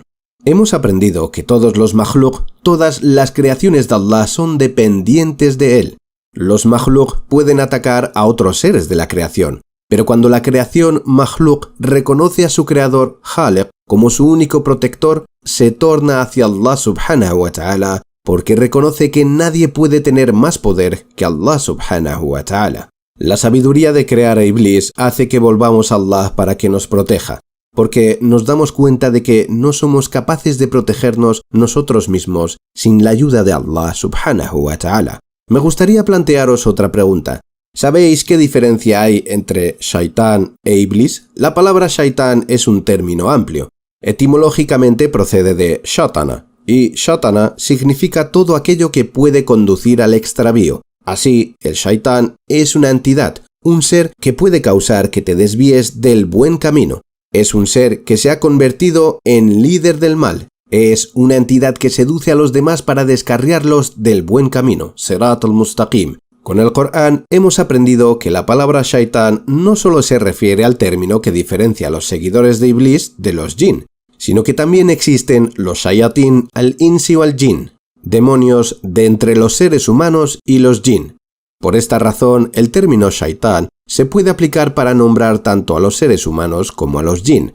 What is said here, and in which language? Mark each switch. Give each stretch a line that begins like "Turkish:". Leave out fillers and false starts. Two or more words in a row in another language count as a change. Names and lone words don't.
Spanish: Hemos aprendido que todos los makhluk, todas las creaciones de Allah son dependientes de él. Los makhluk pueden atacar a otros seres de la creación, pero cuando la creación makhluk reconoce a su creador, Khaliq, como su único protector, se torna hacia Allah
Arabic: سبحانه وتعالى,
Spanish: porque reconoce que nadie puede tener más poder que Allah
Arabic: سبحانه وتعالى.
Spanish: La sabiduría de crear a Iblis hace que volvamos a Allah para que nos proteja, porque nos damos cuenta de que no somos capaces de protegernos nosotros mismos sin la ayuda de Allah
Arabic: سبحانه وتعالى.
Spanish: Me gustaría plantearos otra pregunta. ¿Sabéis qué diferencia hay entre Shaitán e Iblis? La palabra Shaitán es un término amplio. Etimológicamente procede de Shatana, y Shatana significa todo aquello que puede conducir al extravío. Así, el Shaitán es una entidad, un ser que puede causar que te desvíes del buen camino. Es un ser que se ha convertido en líder del mal. Es una entidad que seduce a los demás para descarriarlos del buen camino,
Arabic: صراط المستقيم.
Spanish: Con el Corán hemos aprendido que la palabra Shaitán no solo se refiere al término que diferencia a los seguidores de Iblis de los jinn, sino que también existen los
Arabic: شياطين الإنس والجن,
Spanish: demonios de entre los seres humanos y los jinn. Por esta razón, el término Shaitán se puede aplicar para nombrar tanto a los seres humanos como a los jinn.